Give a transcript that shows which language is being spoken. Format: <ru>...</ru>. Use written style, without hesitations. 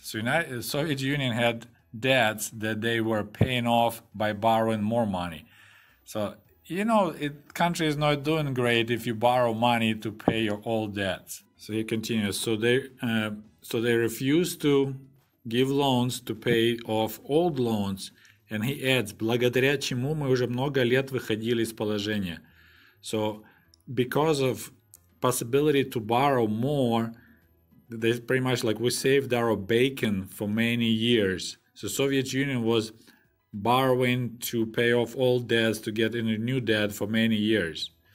<en>So the Soviet Union had debts that they were paying off by borrowing more money. So, you know, country is not doing great if you borrow money to pay your old debts. So he continues, so they refused to give loans to pay off old loans. And he adds,</en> <ru>благодаря чему мы уже много лет выходили из положения.</ru> <en>So because of possibility to borrow more, they pretty much like we saved our bacon for many years. So Soviet Union was borrowing to pay off old debts to get into new debt for many years.</en>